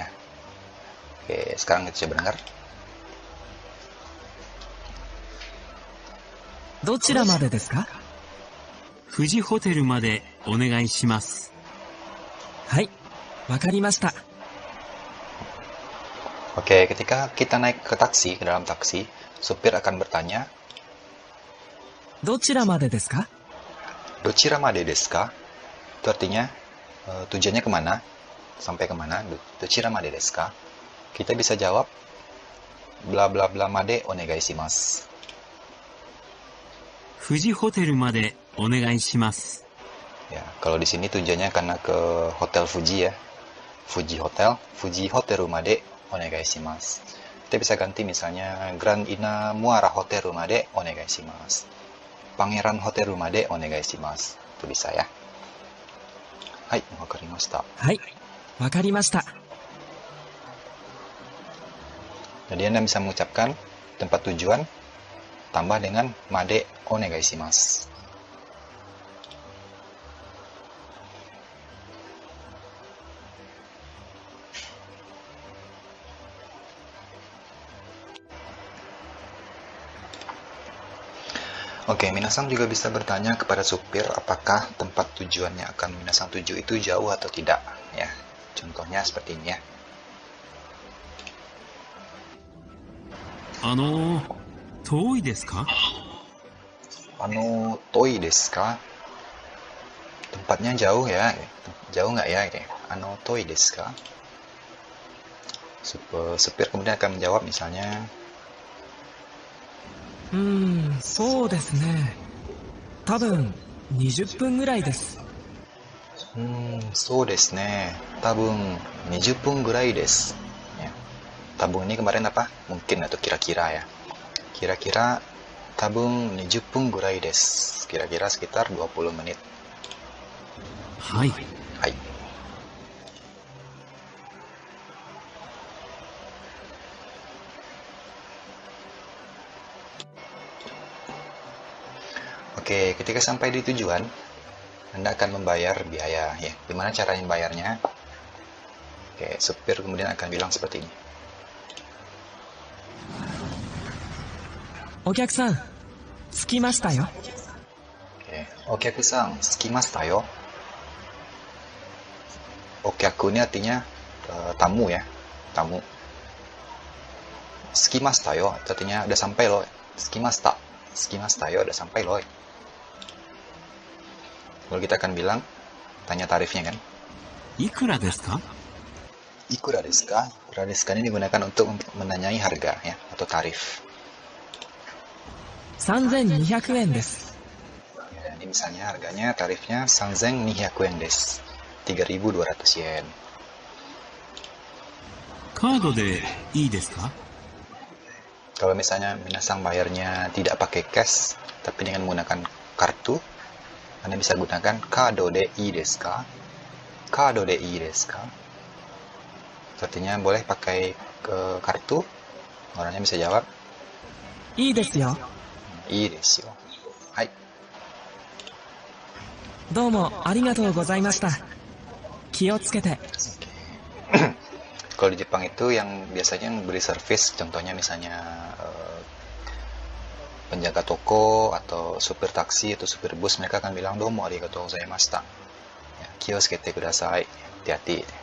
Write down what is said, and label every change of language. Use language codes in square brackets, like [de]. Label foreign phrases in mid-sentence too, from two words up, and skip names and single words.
[id] Oke, sekarang kita coba dengar. [ja] どちらまでですか？富士ホテルまでお願いします。はい、わかりました。 [id] Oke, ketika kita naik ke taksi, ke dalam taksi, supir akan bertanya, [ja] どちらまでですか？どちらまでですか? [id] Itu artinya tujuannya kemana? Sampai kemana? [ja] どちらまでですか? [id] Kita bisa jawab bla bla bla [ja] までお願いします. 富士ホテルまでお願いします。 [id] Ya, kalau di sini tujuannya karena ke Hotel Fuji ya. Fuji Hotel, [ja] 富士ホテルまでお願いします. [id] Kita bisa ganti misalnya Grand Ina Muara Hoteru [ja] までお願いします. Pangeran ホテルまでお願いします. [id] Itu bisa ya. Hai, [ja] わかりました. はい、わかりました。 [id] Jadi Anda bisa mengucapkan tempat tujuan tambah dengan [ja] までお願いします. [id] Oke, minasan juga bisa bertanya kepada supir apakah tempat tujuannya akan minasan tuju itu jauh atau tidak ya. Contohnya seperti ini ya. [ja] 遠いですか？遠いですか? [id] Tempatnya jauh ya. Jauh nggak ya ini? [ja] 遠いですか? [id] Supir kemudian akan menjawab misalnya, [ja] そうですね。多分20分ぐらいです。そうですね. Tabung 20 分ぐらいです. [id] Ya. Tabung ini kemarin apa? Mungkin atau kira-kira ya. [ja] Kira-kira tabung 20 分ぐらいです. [id] Kira-kira sekitar 20 menit. [ja] はい。 Hai. [id] Oke, ketika sampai di tujuan, Anda akan membayar biaya ya. Gimana cara membayarnya? Oke, supir kemudian akan bilang seperti ini. [ja] お客さん、着きましたよ。 Oke, お客さん、着きましたよ. [id] Okyaku ini artinya tamu ya, tamu. [ja] 着きましたよ, [id] itu artinya udah sampai loh. [ja] 着きましたよ, [id] udah sampai loh. Lalu kita akan bilang, tanya tarifnya kan. [ja] いくらですか？いくらですか? いくらですか [id] ini digunakan untuk menanyai harga ya, atau tarif. [ja] 3200 円です。 [id] Ya, ini misalnya harganya, tarifnya 3200 [ja] 円です. [id] 3.200 yen. [ja] カードでいいですか？ [id] Kalau misalnya minasang bayarnya tidak pakai cash, tapi dengan menggunakan kartu, Anda bisa gunakan [ja] カードでいいですか? カードでいいですか? [id] Sepertinya boleh pakai ke kartu. Orangnya bisa jawab. [ja] いいですよ。いいですよ。はい。どうもありがとうございました。気をつけて。 [id] Kalau di Jepang itu yang biasanya yang beri servis, contohnya misalnya penjaga toko atau supir taksi atau supir bus, mereka akan bilang [ja] どうもありがとうございました. Ya, 気をつけてください. [id] Hati-hati.